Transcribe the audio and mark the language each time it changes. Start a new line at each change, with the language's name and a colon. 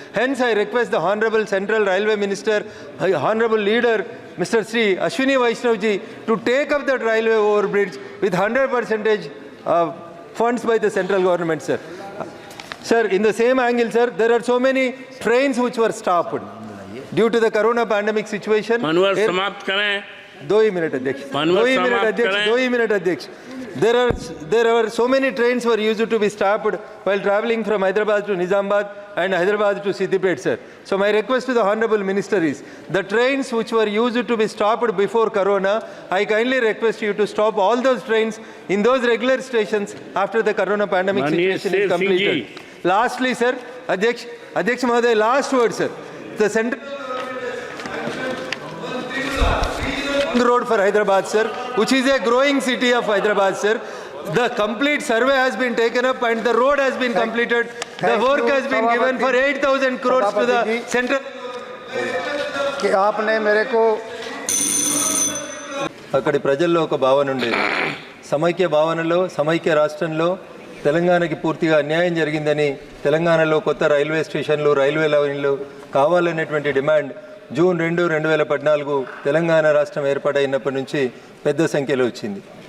English: Hence, I request the Honorable Central Railway Minister, Honorable Leader, Mr. Sri Ashwini Vaishnav ji, to take up that railway overbridge with 100% funds by the central government, sir. Sir, in the same angle, sir, there are so many trains which were stopped due to the corona pandemic situation.
Hindi: Manwar समाप्त करें। 2 minute अध्यक्ष, 2 minute अध्यक्ष।
English: There are so many trains were used to be stopped while traveling from Hyderabad to Nizamabad and Hyderabad to Siddipet, sir. So my request to the Honorable Minister is, the trains which were used to be stopped before Corona, I kindly request you to stop all those trains in those regular stations after the Corona pandemic situation is completed. Lastly, sir, Adhyaksh Mahoday, last word, sir. The central road for Hyderabad, sir, which is a growing city of Hyderabad, sir. The complete survey has been taken up and the road has been completed. The work has been given for 8,000 crores to the central.
Hindi: कि आपने मेरे को
Telugu: అక్కడి ప్రజల్లో ఒక భావన ఉండేది, సమైక్య భావనలో, సమైక్య రాష్ట్రంలో తెలంగాణకి పూర్తిగా అన్యాయం జరిగిందని, తెలంగాణలో కొత్త రైల్వే స్టేషన్లు, రైల్వే లైన్లు కావాలనేటువంటి డిమాండ్ జూన్ 2, 2014 తెలంగాణ రాష్ట్రం ఏర్పాటైనప్పటి నుంచి పెద్ద సంఖ్యలో వచ్చింది.